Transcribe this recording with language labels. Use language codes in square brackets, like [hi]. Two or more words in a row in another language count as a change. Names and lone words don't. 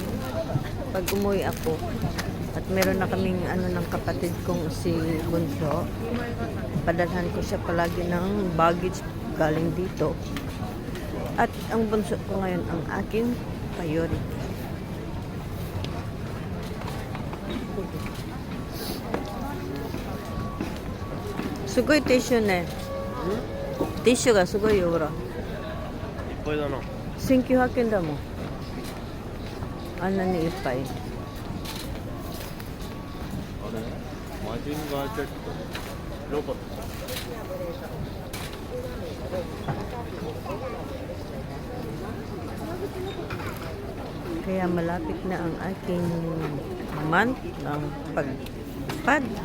[tl] Pag umuwi ako, at meron na kaming ano ng kapatid kong si Bunso, padalhan ko siya palagi ng baggage galing dito. At ang Bunso ko ngayon ang aking priority. [ja] すごいティッシュね. Tissue がすごいよ、ほら。いっぱいだな。1900円だもん。あんなにいっぱい。あれ、マジンガー Z ロボット。 [tl] Kaya malapit na ang aking month ng pagpad.